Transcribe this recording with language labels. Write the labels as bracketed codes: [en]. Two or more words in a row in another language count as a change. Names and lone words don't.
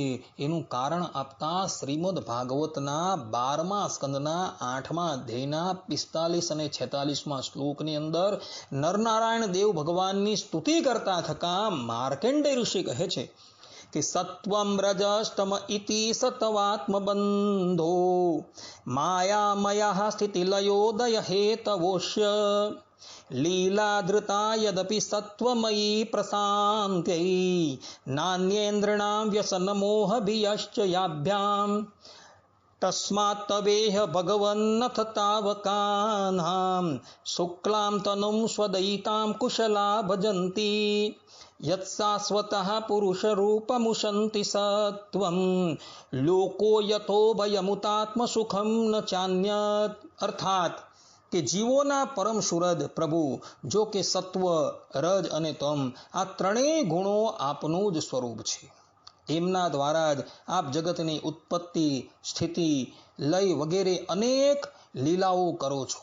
[gu] એનું કારણ આપતા શ્રીમદ ભાગવતના 12મા સ્કંદના 8મા અધ્યાયના 45 અને 46મા શ્લોકની અંદર નરનારાયણ દેવ ભગવાનની સ્તુતિ કરતા થકા માર્કંડેય ઋષિ કહે છે કે [sa] સત્વમ રજસ્તમ ઇતિ સત્વાત્મબંધો માયામય સ્થિતિલયોદય હેતવોશ્ય લીલાધૃતા યદપિ સત્વમયી પ્રશાંત્यै નાન્યેન્દ્રણાં વ્યસનમોહભિયશ્ચ યાભ્યામ तस्मात् तवेह भगवन्नथ तावकानां शुक्लां तनुं स्वदयितां कुशला भजन्ति यत्शाश्वतः पुरुषरूपमुशन्ति सत्वं लोको यतो भयमुतात्म सुखम न चान्यत। [gu] अर्थात કે જીવોના પરમ સુરદ પ્રભુ જો કે સત્વ, રજ અને તમ આ ત્રણેય ગુણો આપનું જ સ્વરૂપ છે. એમના દ્વારા જ આપ જગતની ઉત્પત્તિ, સ્થિતિ, લય વગેરે અનેક લીલાઓ કરો છો.